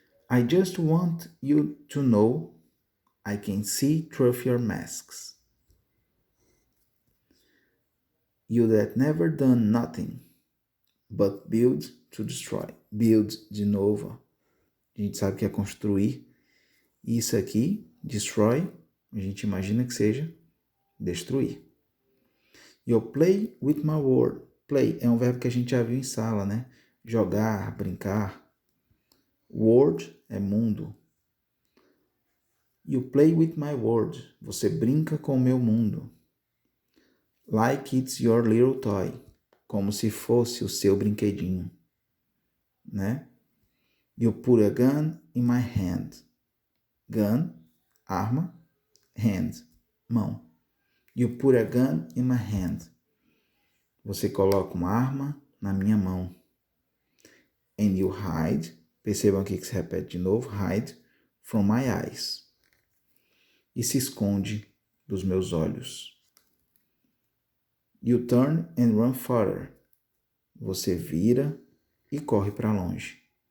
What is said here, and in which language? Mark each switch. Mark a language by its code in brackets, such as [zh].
[en] I just want you to know I can see through your masks. You that never done nothing but build to destroy. [pt] Build de novo. A gente sabe que é construir. E isso aqui, destroy, a gente imagina que seja destruir. [en] You play with my word. [pt] Play é um verbo que a gente já viu em sala, né? Jogar, brincar. Word é mundo. [en] You play with my world. [pt] Você brinca com o meu mundo. [en] Like it's your little toy. [pt] Como se fosse o seu brinquedinho. [en] Né? You put a gun in my hand. [pt] Gun, arma. Hand, mão. [en] You put a gun in my hand. [pt] Você coloca uma arma na minha mão. [en] And you hide. [pt] Percebam aqui que se repete de novo. [en] Hide from my eyes. [pt] E se esconde dos meus olhos. [en] You turn and run farther. [pt] Você vira e corre para longe.